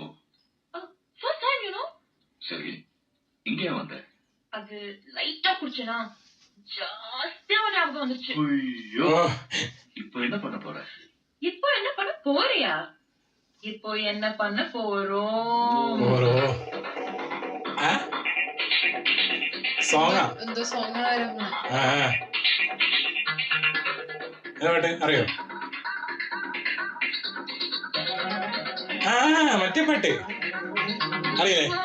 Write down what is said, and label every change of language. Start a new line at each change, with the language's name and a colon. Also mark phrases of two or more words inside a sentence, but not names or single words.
English: first time you know.
Tamil: சரி இங்கே வந்த அது லைட்டா குடிச்சேனா ஜாஸ்தியா ஞாபகம் வந்துச்சு. ஐயோ இப்போ என்ன பண்ண போற? இப்போ என்ன பண்ண போறியா? இப்போ என்ன பண்ண போறோம்?
Malayalam: സോങ്ങാ എന്തോ സോങ്ങായിരുന്നു. പാട്ട് അറിയോ? മറ്റേ പാട്ട് അറിയില്ലേ?